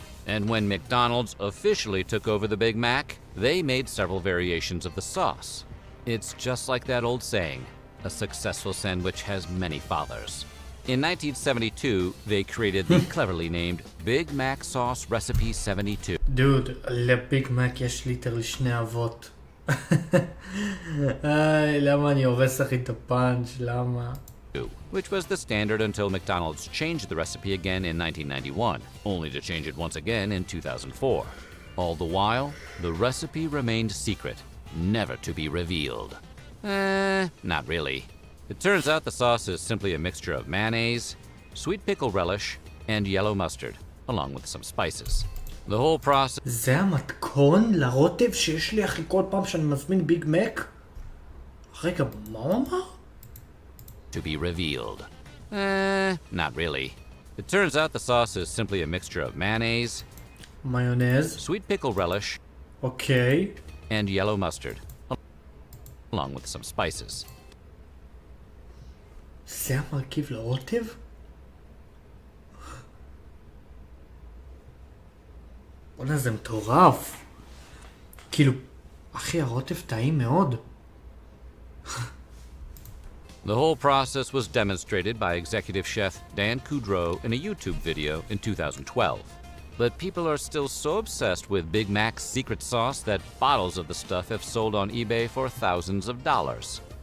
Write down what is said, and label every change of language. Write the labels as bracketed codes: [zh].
[en] And when McDonald's officially took over the Big Mac, they made several variations of the sauce. It's just like that old saying, a successful sandwich has many fathers. In 1972, they created the cleverly named Big Mac Sauce Recipe 72. Dude, [he] לביג מק יש ליטרלי שני אבות. למה אני הורס לך את הפאנץ'? למה? [en] Which was the standard until McDonald's changed the recipe again in 1991, only to change it once again in 2004. All the while, the recipe remained secret, never to be revealed. Not really. It turns out the sauce is simply a mixture of mayonnaise, sweet pickle relish, and yellow mustard, along with some spices. The whole process... [he] זה המתכון לרוטב שיש לי אחרי כל פעם שאני מזמין ביג מק? רגע, מה הוא אמר? [en] To be revealed. Not really. It turns out the sauce is simply a mixture of mayonnaise, sweet pickle relish, and yellow mustard, along with some spices. [he] זה המרכיב לרוטב? בוא'נה, זה מטורף. כאילו, אחי, הרוטב טעים מאוד. [en] The whole process was demonstrated by executive chef Dan Kudrow in a YouTube video in 2012. But people are still so obsessed with Big Mac's secret sauce that bottles of the stuff have sold on eBay for thousands of dollars.